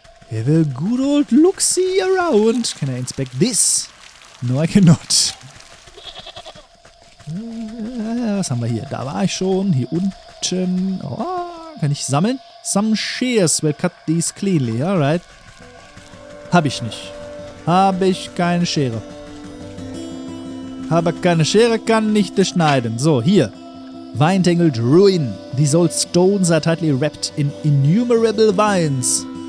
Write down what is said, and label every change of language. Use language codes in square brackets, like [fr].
[en] Have a good old look-see around. Can I inspect this? No, I cannot. [de] Was haben wir hier? Da war ich schon. Hier unten. Oh, kann ich sammeln? [en] Some shears will cut these cleanly. [de] Alright. Hab ich nicht. Habe ich keine Schere. Habe keine Schere, kann nicht schneiden. So, hier. [en] Vine-tangled ruin. These old stones are tightly wrapped in innumerable vines.